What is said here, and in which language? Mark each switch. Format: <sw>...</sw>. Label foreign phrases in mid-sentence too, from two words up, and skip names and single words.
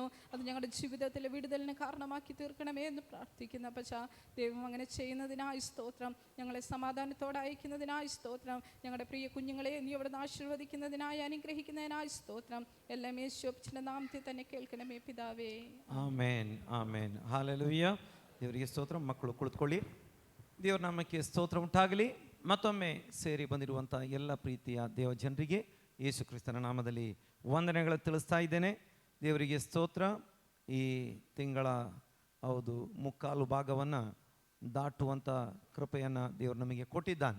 <ml>അത് ഞങ്ങളുടെ ജീവിതത്തിലെ വിടുതലിന് കാരണമാക്കി തീർക്കണമേ എന്ന് പ്രാർത്ഥിക്കുന്ന ദൈവം അങ്ങനെ ചെയ്യുന്നതിനായി സ്തോത്രം. ഞങ്ങളെ സമാധാനത്തോടെ അയക്കുന്നതിനായി സ്തോത്രം. ഞങ്ങളുടെ പ്രിയ കുഞ്ഞുങ്ങളെ നീ അവിടുന്ന് ആശീർവദിക്കുന്നതിനായി അനുഗ്രഹിക്കുന്നതിനായി സ്തോത്രം. എല്ലാം യേശുവിന്റെ നാമത്തിൽ തന്നെ കേൾക്കണമേ പിതാവേ.</ml> <kn>ಆಮೇನ್ ಆಮೇನ್ ಹಾಲೆಲೂಯ. ದೇವರಿಗೆ ಸ್ತೋತ್ರ. ಮಕ್ಕಳು ಕುಳಿತುಕೊಳ್ಳಿ. ದೇವರ ನಾಮಕ್ಕೆ ಸ್ತೋತ್ರ ಉಂಟಾಗಲಿ. ಮತ್ತೊಮ್ಮೆ ಸೇರಿ ಬಂದಿರುವಂಥ ಎಲ್ಲ ಪ್ರೀತಿಯ ದೇವ ಜನರಿಗೆ ಯೇಸು ಕ್ರಿಸ್ತನ ನಾಮದಲ್ಲಿ ವಂದನೆಗಳು ತಿಳಿಸ್ತಾ ಇದ್ದೇನೆ. ದೇವರಿಗೆ ಸ್ತೋತ್ರ. ಈ ತಿಂಗಳ ಮುಕ್ಕಾಲು ಭಾಗವನ್ನು ದಾಟುವಂಥ ಕೃಪೆಯನ್ನು ದೇವರು ನಮಗೆ ಕೊಟ್ಟಿದ್ದಾನೆ.</kn>